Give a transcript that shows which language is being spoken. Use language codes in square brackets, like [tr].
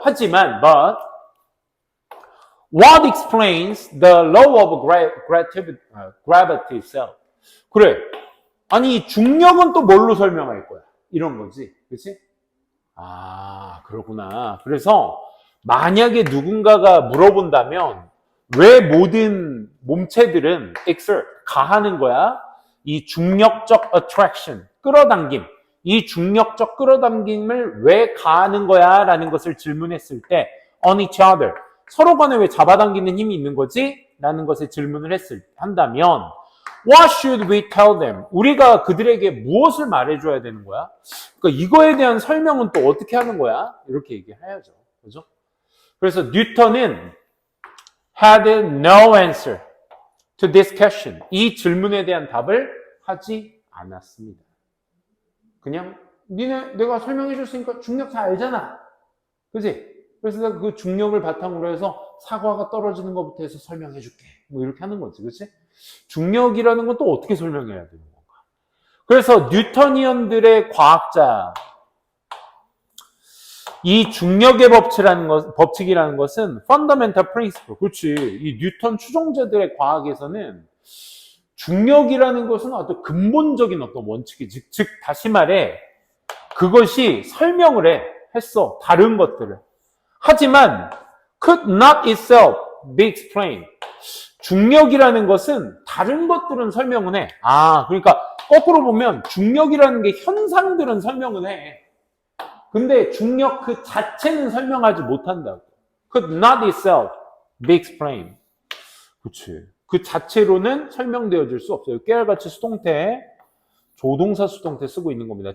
[ko] 하지만 [en] but what explains the law of gravity itself? [ko] 그래. 아니 중력은 또 뭘로 설명할 거야? 이런 거지. 그렇지? 그렇구나. 그래서 만약에 누군가가 물어본다면 왜 모든 몸체들은 exert, 가하는 거야? 이 중력적 attraction, 끌어당김. 이 중력적 끌어당김을 왜 가하는 거야? 라는 것을 질문했을 때 [en] on each other, [ko] 서로 간에 왜 잡아당기는 힘이 있는 거지? 라는 것에 질문을 한다면 [en] what should we tell them? [ko] 우리가 그들에게 무엇을 말해줘야 되는 거야? 그러니까 이거에 대한 설명은 또 어떻게 하는 거야? 이렇게 얘기해야죠. 그죠? 그래서 뉴턴은 [en] had no answer to this question. [ko] 이 질문에 대한 답을 하지 않았습니다. 그냥 내가 설명해 줬으니까 중력 잘 알잖아. 그지? 그래서 내가 그 중력을 바탕으로 해서 사과가 떨어지는 것부터 해서 설명해 줄게. 뭐 이렇게 하는 거지. 그치? 중력이라는 건 또 어떻게 설명해야 되는 건가? 그래서 뉴터니언들의 과학자, 이 중력의 법칙이라는 것은 [en] fundamental principle. [ko] 그렇지. 이 뉴턴 추종자들의 과학에서는 중력이라는 것은 어떤 근본적인 어떤 원칙이지. 즉, 다시 말해, 그것이 설명을 했어. 다른 것들을. 하지만, [en] could not itself be explained. [ko] 중력이라는 것은 다른 것들은 설명은 해. 그러니까, 거꾸로 보면, 중력이라는 게 현상들은 설명은 해. 근데 중력 그 자체는 설명하지 못한다고. [en] Could not itself be explained. [ko] 그치. 그 자체로는 설명되어질 수 없어요. 깨알같이 수동태, 조동사 수동태 쓰고 있는 겁니다.